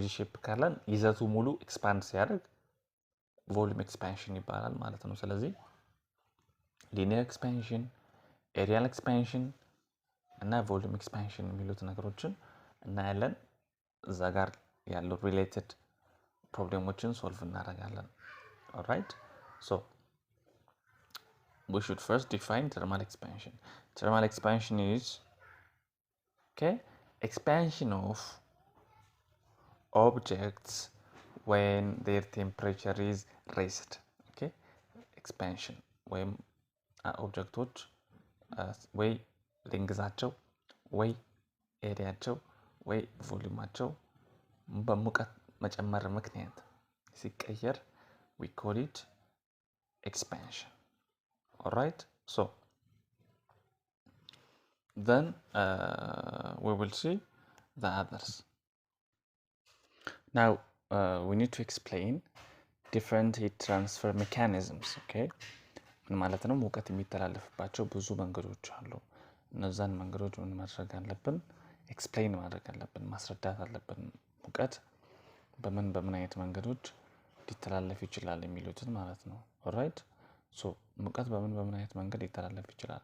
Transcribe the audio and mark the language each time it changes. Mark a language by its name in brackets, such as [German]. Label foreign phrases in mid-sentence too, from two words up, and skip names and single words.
[Amharic] ሼፕ ካለን ይዘቱ ሙሉ ኤክስፓንድ ሲያደርግ [English] volume expansion [Amharic] ይባላል ማለት ነው። ስለዚህ [English] linear expansion, areal expansion [Amharic] እና [English] volume expansion [Amharic] የሚሉት ነገሮችን እናያለን። እዛ ጋር ያሉ ሪሌትድ ፕሮብሌሞችን ሶልቭ እናደርጋለን። [English] alright so we should first define thermal expansion. Thermal expansion is expansion of objects when their temperature is raised. [Amharic] expansion ወይም ኦብጀክቶች ወይ ሌንግዛቸው ወይ ኤሪያቸው ወይ ቮሊዩማቸው በሙቀት መጨመር ምክንያት ሲቀየር [English] we call it expansion. alright So then we will see the others. Now we need to explain different heat transfer mechanisms. [Amharic] Okay, ምን ማለት ነው? ሙቀት የሚተላለፍባቸው ብዙ መንገዶች አሉ። እነዛን መንገዶች ምን ማድረግ አለብን? ኤክስፕሌን ማድረግ አለብን፣ ማስረዳት አለብን። ሙቀት በምን አይነት መንገዶች ሊተላለፍ ይችላል የሚሉትን ማለት ነው። [English] alright so [Amharic] ሙቀት በምን አይነት መንገድ ሊተላለፍ ይችላል?